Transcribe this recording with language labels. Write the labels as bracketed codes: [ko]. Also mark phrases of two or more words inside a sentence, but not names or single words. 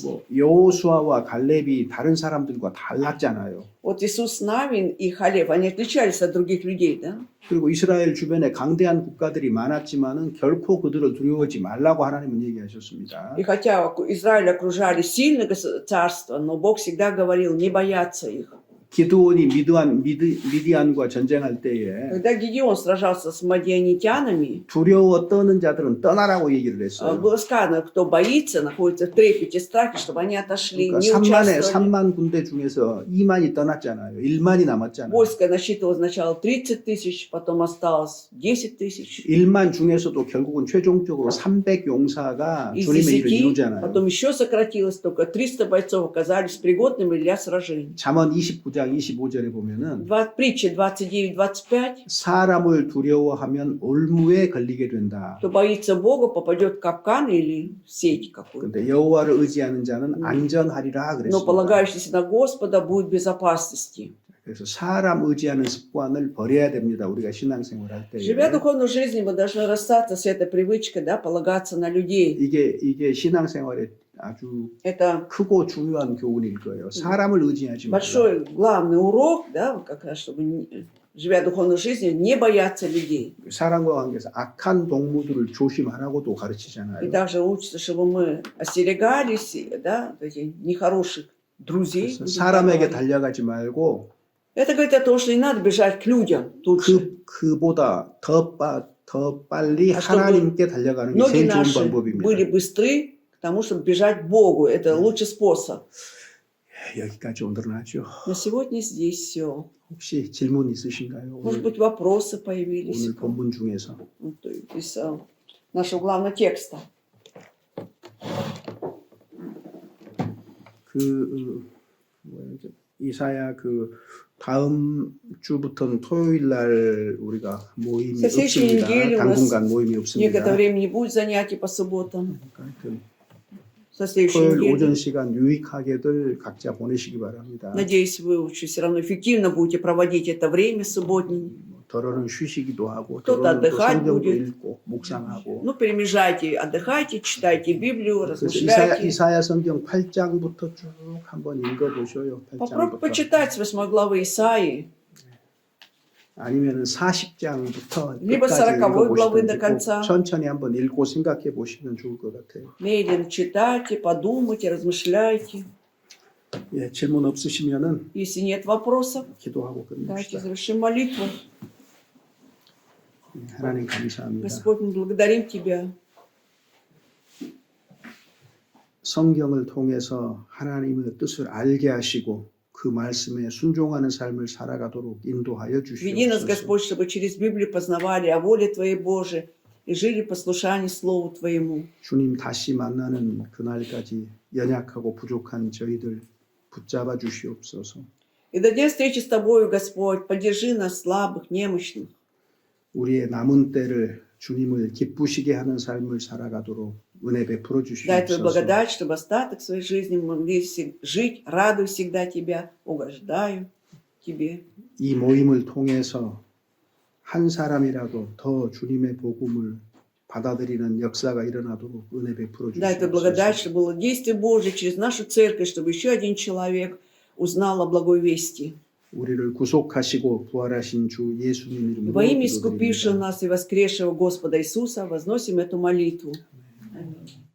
[ko] 여호수아와 갈렙이 다른 사람들과 달랐잖아요. [ru] Вот Иисус Навин и Халев, они отличались от других людей, да? [ko] 그리고 이스라엘 주변에 강대한 국가들이 많았지만은 결코 그들을 두려워하지 말라고 하나님은 얘기하셨습니다. [ru] И хотя Израиль окружали сильные царства, но Бог всегда говорил не бояться их. [ko] 기드온이 미디안과 전쟁할 때에 [ru] Когда Гедеон сражался с мадианитянами, [ko] 두려워 떠는 자들은 떠나라고 얘기를 했어요. [ru] было сказано, кто боится, находится в трепете, страхе, чтобы они отошли, [ko] 그러니까 [ru] не участвовали. [ko] 3만 군대 중에서 2만이 떠났잖아요. 1만이 남았잖아요. [ru] Войско насчитывало сначала 30 тысяч, потом осталось 10 тысяч. [ko] 1만 중에서도 결국은 최종적으로 300 용사가 [ru] Из [ko] 주님의 일을 [ru] 10, [ko] 이루잖아요. [ru] потом еще сократилось, только 300 бойцов оказались пригодными для сражений. [ko] 잠언 29장 25절에 보면은 [ru] Притча 29-25. [ko] 사람을 두려워하면 올무에 걸리게 된다. [ru] Кто боится Бога, попадет в капкан или в сеть какую-то. [ko] 근데 여호와를 의지하는 자는 안전하리라 [ru] Но [ko] 그랬습니다. [ru] полагающийся на Господа будет в безопасности. [ko] 그래서 사람 의지하는 습관을 버려야 됩니다. 우리가 신앙생활할 때. [ru] Живя духовной жизнью, мы должны расстаться с этой привычкой, да, полагаться на людей. [ko] 이게 신앙생활의 아주 [ru] Это [ko] 크고 중요한 교훈일 거예요. 사람을 의지하지 말라. [ru] большой, главный урок, да, как раз, чтобы живя духовной жизнью, не бояться людей. [ko] 사람과 관계에서 악한 동무들을 조심하라고도 [ru] И [ko] 가르치잖아요. [ru] также учится, чтобы мы остерегались, да, вот этих нехороших друзей. [ko] 그래서 [ru] будем [ko] 사람에게 [ru] так говорить. [ko] 달려가지 말고 [ru] Это говорит о том, что не надо бежать к людям тут же. [ko] 그보다 더 빨리 [ru] А чтобы [ko] 하나님께 달려가는 게 [ru] ноги [ko] 제일 좋은 [ru] наши [ko] 방법입니다. [ru] были быстры к тому, чтобы бежать к Богу. Это лучший способ. [ko] 여기까지 오늘은 하죠. [ru] На сегодня здесь все. [ko] 혹시 질문 있으신가요? [ru] Может [ko] 오늘, [ru] быть, вопросы появились [ko] 오늘 본문 중에서. [ru] ну, то есть, из нашего главного текста. [ko] 이사야 다음 주부터는 토요일 날 우리가 모임이 [ru] Со следующей [ko] 없습니다. [ru] недели у нас [ko] 당분간 모임이 없습니다. [ru] некоторое время не будет занятий по субботам. [ko] 하여튼 [ru] Со следующей [ko] 토요일 [ru] недели. [ko] 오전 시간 유익하게들 각자 보내시기 바랍니다. [ru] Надеюсь, вы все равно эффективно будете проводить это время субботнее. [ko] 더러는 쉬시기도 하고 [ru] кто-то [ko] 더러는 또 [ru] отдыхать [ko] 성경도 [ru] будет. [ko] 읽고 묵상하고 [ru] Ну, перемежайте, отдыхайте, читайте Библию, [ko] 그래서 [ru] размышляйте. [ko] 이사야 성경 8장부터 쭉 한번 읽어보셔요. [ru] Попробуйте [ko] 8장부터. [ru] почитать с 8 главы Исаии. [ko] 아니면 40장부터 [ru] Либо 40 главы до конца. [ko] 천천히 한번 읽고 생각해 보시면 좋을 것 같아요. [ru] Медленно читайте, подумайте, размышляйте. [ko] 예, 질문 없으시면은 [ru] Если нет вопросов, [ko] 기도하고 [ru] давайте [ko] 끝냅시다. [ru] завершим молитву. [ko] 하나님 감사합니다. [ru] Господь, мы благодарим Тебя. [ko] 성경을 통해서 하나님의 뜻을 알게 하시고 그 말씀에 순종하는 삶을 살아가도록 인도하여 [ru] Веди нас, [ko] 주시옵소서. [ru] Господь, чтобы через Библию познавали о воле Твоей Божией и жили в послушании Слову Твоему. [ko] 주님 다시 만나는 그날까지 연약하고 부족한 저희들 붙잡아 주시옵소서. [ru] И до дня встречи с Тобою, Господь, поддержи нас, слабых, немощных. [ko] 우리의 남은 때를 주님을 기쁘시게 하는 삶을 살아가도록 은혜 베풀어 [ru] Дай Твою [ko] 주시옵소서. [ru] благодать, чтобы остаток своей жизни мы могли жить, радуя всегда Тебя, угождаю Тебе. [ko] 이 모임을 통해서 한 사람이라도 더 주님의 복음을 받아들이는 역사가 일어나도록 은혜 베풀어 [ru] Дай Твою благодать, [ko] 주시옵소서. [ru] чтобы было действие Божие через нашу церковь, чтобы еще один человек узнал о благой вести. [ko] 우리를 구속하시고 부활하신 주 예수님 이름으로 [ru] Во имя искупившего [ko] 기도드립니다. [ru] нас и воскресшего Господа Иисуса возносим эту молитву. Аминь.